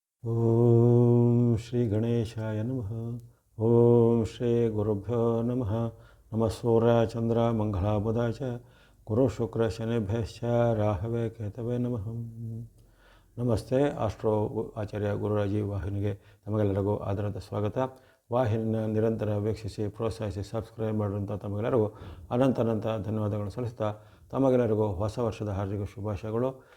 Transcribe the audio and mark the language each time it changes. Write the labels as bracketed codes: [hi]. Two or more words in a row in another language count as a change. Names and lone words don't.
[sa] ಓಂ ಶ್ರೀ ಗಣೇಶಾಯ ನಮಃ. ಓಂ ಶ್ರೀ ಗುರುಭ್ಯೋ ನಮಃ. ನಮಃ ಸೂರ್ಯ ಚಂದ್ರ ಮಂಗಳ ಬುಧ ಚ ಗುರು ಶುಕ್ರ ಶನಿಭ್ಯಶ್ಚ ರಾಹವೇ ಕೇತವೇ ನಮಃ. [kn] ನಮಸ್ತೆ. ಆಸ್ಟ್ರೋ ಆಚಾರ್ಯ ಗುರು ರಾಜೀವ್ ವಾಹಿನಿಗೆ ತಮಗೆಲ್ಲರಿಗೂ ಆಧಾರದ ಸ್ವಾಗತ. ವಾಹಿನಿನ ನಿರಂತರ ವೀಕ್ಷಿಸಿ ಪ್ರೋತ್ಸಾಹಿಸಿ ಸಬ್ಸ್ಕ್ರೈಬ್ ಮಾಡಿರುವಂಥ ತಮಗೆಲ್ಲರಿಗೂ ಅನಂತ ಧನ್ಯವಾದಗಳು ಸಲ್ಲಿಸ್ತಾ ತಮಗೆಲ್ಲರಿಗೂ ಹೊಸ ವರ್ಷದ ಹಾರ್ದಿಕ ಶುಭಾಶಯಗಳು.